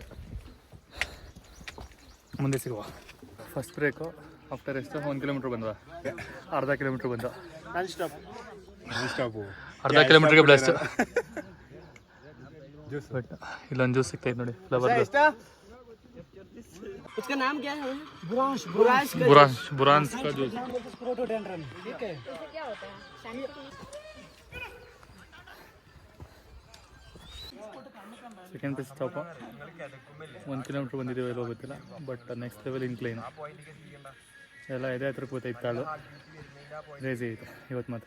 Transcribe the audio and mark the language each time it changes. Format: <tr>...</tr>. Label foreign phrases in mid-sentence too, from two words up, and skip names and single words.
<kn>ಮುಂದೆ ಸಿಗುವ.</kn> <en>first break after</en> <kn>ಎಷ್ಟು 1 ಕಿಲೋಮೀಟ್ರ್ ಬಂದವ, ಅರ್ಧ ಕಿಲೋಮೀಟ್ರ್ ಬಂದ. ಅರ್ಧ ಕಿಲೋಮೀಟ್ರಿಗೆ ಬ್ಲಾಸ್ಟ್. ಬಟ್ ಇಲ್ಲೊಂದು ಜ್ಯೂಸ್ ಸಿಗ್ತೈತೆ ನೋಡಿ, ಫ್ಲೇವರ್.</kn> <hi>उसका नाम क्या है? बुरांश का जूस.</hi> <en>second place stop.</en> <kn>1 ಕಿಲೋಮೀಟ್ರ್ ಬಂದಿದ್ದೀವಿ, ಎಲ್ಲೋ ಗೊತ್ತಿಲ್ಲ, ಬಟ್</kn> <en>next level incline</en> <kn>ಎಲ್ಲ ಇದೆ. ಹತ್ರ ಕೂತೈತೆ ಕಾಳು, ಕ್ರೇಜಿ ಐತೆ ಇವತ್ತು ಮಾತ್ರ.</kn>